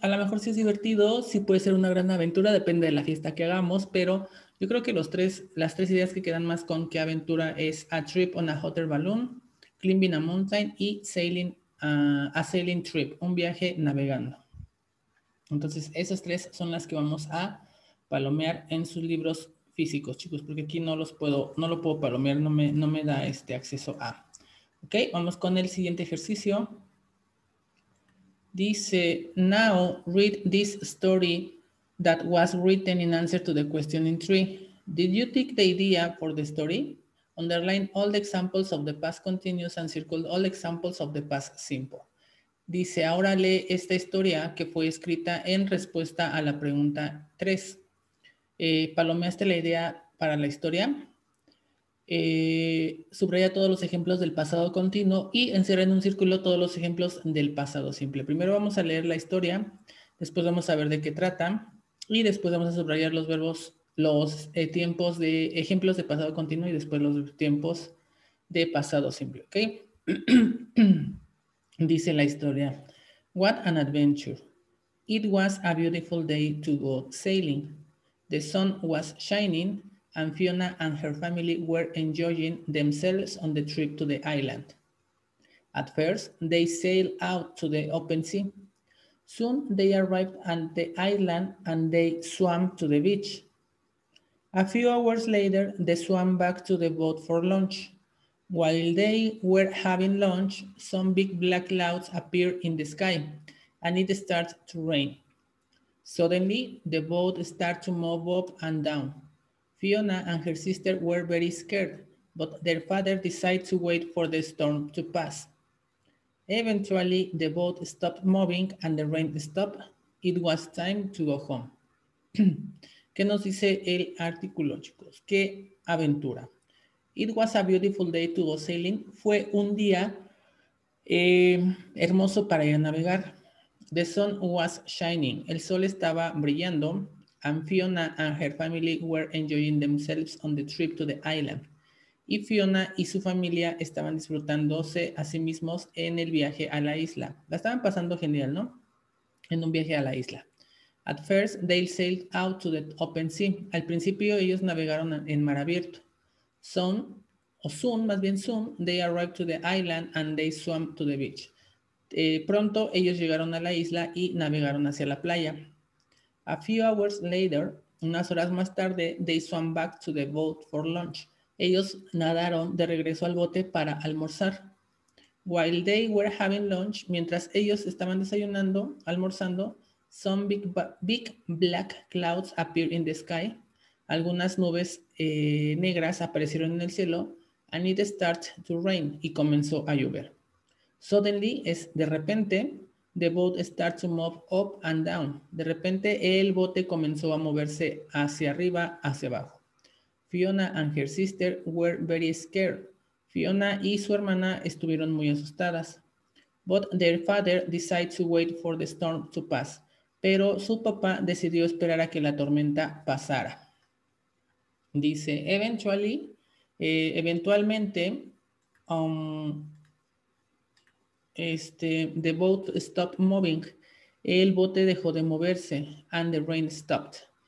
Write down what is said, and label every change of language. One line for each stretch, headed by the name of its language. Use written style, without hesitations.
Spanish: A lo mejor sí es divertido, sí puede ser una gran aventura, depende de la fiesta que hagamos, pero yo creo que las 3 ideas que quedan más con qué aventura es
English: A Trip on a Hot Air Balloon, Climbing a Mountain
Spanish: y
English: a Sailing Trip,
Spanish: un viaje navegando. Entonces, esas 3 son las que vamos a palomear en sus libros físicos, chicos, porque aquí no lo puedo palomear, no me da acceso a. Ok, vamos con el siguiente ejercicio. Dice,
English: now read this story that was written in answer to the question in 3. Did you take the idea for the story? Underline all the examples of the past continuous and circle all examples of the past simple.
Spanish: Dice, ahora lee esta historia que fue escrita en respuesta a la pregunta 3. ¿Palomeaste la idea para la historia? Subraya todos los ejemplos del pasado continuo y encierra en un círculo todos los ejemplos del pasado simple. Primero vamos a leer la historia, después vamos a ver de qué trata y después vamos a subrayar los verbos, los tiempos de ejemplos de pasado continuo y después los tiempos de pasado simple, ¿ok? Dice la historia,
English: what an adventure. It was a beautiful day to go sailing. The sun was shining and Fiona and her family were enjoying themselves on the trip to the island. At first, they sailed out to the open sea. Soon they arrived at the island and they swam to the beach. A few hours later, they swam back to the boat for lunch. While they were having lunch, some big black clouds appeared in the sky and it started to rain. Suddenly, the boat started to move up and down. Fiona and her sister were very scared, but their father decided to wait for the storm to pass. Eventually, the boat stopped moving and the rain stopped. It was time to go home.
Spanish: ¿Qué nos dice el artículo, chicos? ¡Qué aventura!
English: It was a beautiful day to go sailing.
Spanish: Fue un día hermoso para ir a navegar.
English: The sun was shining.
Spanish: El sol estaba brillando.
English: And Fiona and her family were enjoying themselves on the trip to the island.
Spanish: Y Fiona y su familia estaban disfrutándose a sí mismos en el viaje a la isla. La estaban pasando genial, ¿no? En un viaje a la isla.
English: At first, they sailed out to the open sea.
Spanish: Al principio, ellos navegaron en mar abierto.
English: Soon,
Spanish: más bien
English: soon, they arrived to the island and they swam to the beach.
Spanish: Pronto, ellos llegaron a la isla y navegaron hacia la playa.
English: A few hours later,
Spanish: unas horas más tarde,
English: they swam back to the boat for lunch.
Spanish: Ellos nadaron de regreso al bote para almorzar.
English: While they were having lunch,
Spanish: mientras ellos estaban desayunando, almorzando,
English: some big black clouds appeared in the sky.
Spanish: Algunas nubes negras aparecieron en el cielo,
English: and it started to rain,
Spanish: y comenzó a llover.
English: Suddenly,
Spanish: es de repente,
English: the boat started to move up and down.
Spanish: De repente, el bote comenzó a moverse hacia arriba, hacia abajo.
English: Fiona and her sister were very scared.
Spanish: Fiona y su hermana estuvieron muy asustadas.
English: But their father decided to wait for the storm to pass.
Spanish: Pero su papá decidió esperar a que la tormenta pasara. Dice, eventualmente,
English: the boat stopped moving.
Spanish: El bote dejó de moverse,
English: and the rain stopped.